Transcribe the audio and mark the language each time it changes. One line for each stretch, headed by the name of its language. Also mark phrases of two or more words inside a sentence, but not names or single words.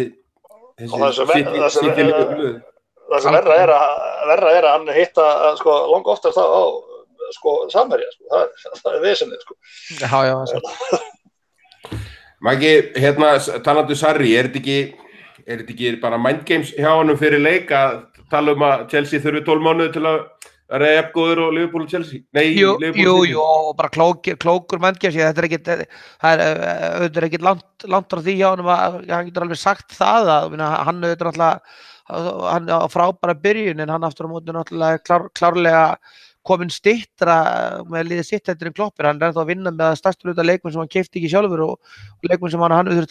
Icelandic: það sem verra er að hann hitta langa oftast á Samherja það er vesennið Já. Maggi, talandi Sarri, er þetta ekki bara
English: mind games
Icelandic: hjá honum fyrir leik að tala að Chelsea þurfi 12 mánuði til að vera jafngóður og Liverpool og Chelsea? Jú, og bara klókur
English: mind games,
Icelandic: það er ekkert langt á því hjá honum að hann getur alveg sagt það að hann auðvitað náttúrulega hann á frábæra byrjun en hann aftur á móti náttúrulega klárlega kominn styttra með liðið sitt heldur en Kloppur, hann er ennþá að vinna með stærstur hluta leikmenn sem hann keypti ekki sjálfur og leikmenn sem hann þurfti